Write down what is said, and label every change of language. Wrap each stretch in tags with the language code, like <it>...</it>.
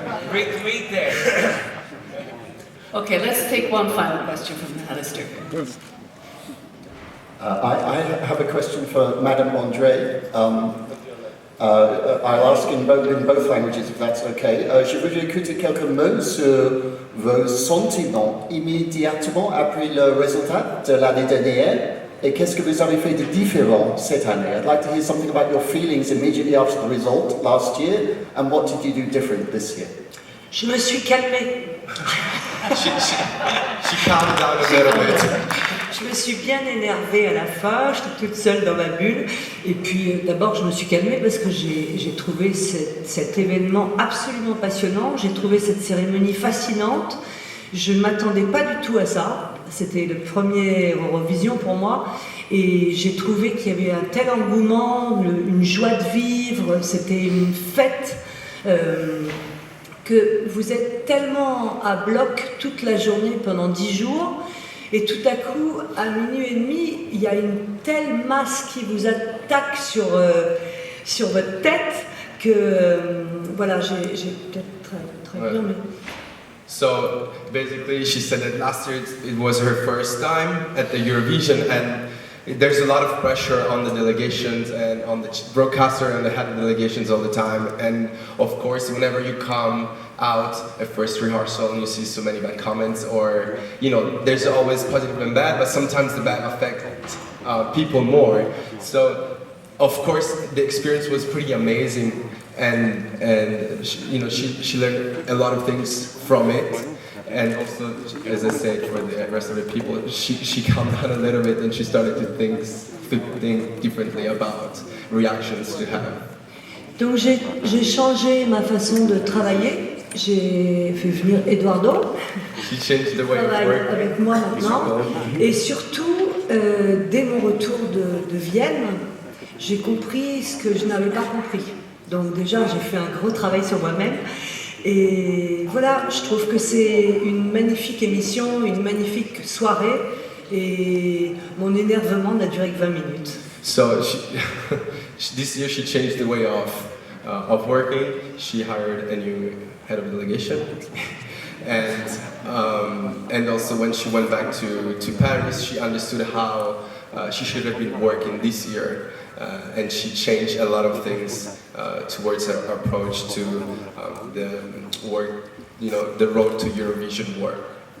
<en>Great tweet there. Okay, let's take one final question from Alistair. I have a question for Madame André. I'll ask in both languages, if that's okay.</en> <fr>Je veux écouter quelques mots sur vos sentiments immédiatement après le résultat de l'année dernière, et qu'est-ce que vous avez fait de différent cette année?</fr> <en>I'd like to hear something about your feelings immediately after the result last year, and what did you do different this year?</en> <fr>Je me suis calmée.</fr> <en>She calmed down a little bit.</en> <fr>Je me suis bien énervée à la fin, j'étais toute seule dans ma bulle. Et puis d'abord je me suis calmée parce que j'ai trouvé cet événement absolument passionnant, j'ai trouvé cette cérémonie fascinante. Je ne m'attendais pas du tout à ça, c'était le premier Eurovision pour moi. Et j'ai trouvé qu'il y avait un tel engouement, une joie de vivre, c'était une fête. Que vous êtes tellement à bloc toute la journée pendant 10 jours, et tout à coup, à minuit et demi, il y a une telle masse qui vous attaque sur votre tête que voilà, j'ai peut-être très bien, mais...</fr> <en>So basically, she said that last year it was her first time at the Eurovision, and there's a lot of pressure on the delegations and on the broadcaster and the head of delegations all the time. And of course, whenever you come out at first rehearsal and you see so many bad comments, or you know, there's always positive and bad, but sometimes the bad affects people more. So of course, the experience was pretty amazing, and she learned a lot of things from it. And also, as I said, for the rest of the people, she calmed down a little bit and she started to think differently about reactions to have.</en> <fr>Donc j'ai changé ma façon de travailler. J'ai fait venir Eduardo.</fr> <en>She changed the way of</en> <fr>travaille</fr> <en>working.</en> <fr>avec moi maintenant. Et surtout, dès mon retour de Vienne, j'ai compris ce que je n'avais pas compris. Donc déjà, j'ai fait un gros travail sur moi-même. Et voilà, je trouve que c'est une magnifique émission, une magnifique soirée, et mon énervement n'a duré que 20 minutes.</fr> <en>So this year she changed the way of working. She hired a new head of delegation, and also when she went back to Paris, she understood how she should have been working this year, and she changed a lot of things towards her approach to the work, the road to Eurovision work.</en>